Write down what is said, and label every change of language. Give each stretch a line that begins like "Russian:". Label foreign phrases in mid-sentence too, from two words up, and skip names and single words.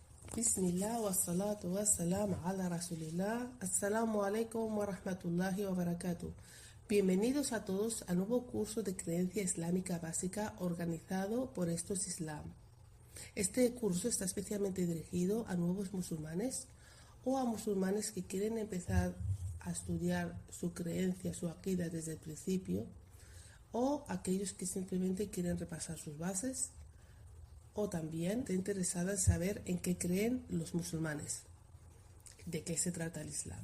Arabic: بسم الله والصلاة والسلام على رسول الله. السلام عليكم ورحمة الله وبركاته.
Spanish: Bienvenidos a todos al nuevo curso de creencia islámica básica organizado por Estos Islam. Este curso está especialmente dirigido a nuevos musulmanes o a musulmanes que quieren empezar a estudiar su creencia, su aqida desde el principio, o aquellos que simplemente quieren repasar sus bases, o también está interesada en saber en qué creen los musulmanes, de qué se trata el Islam.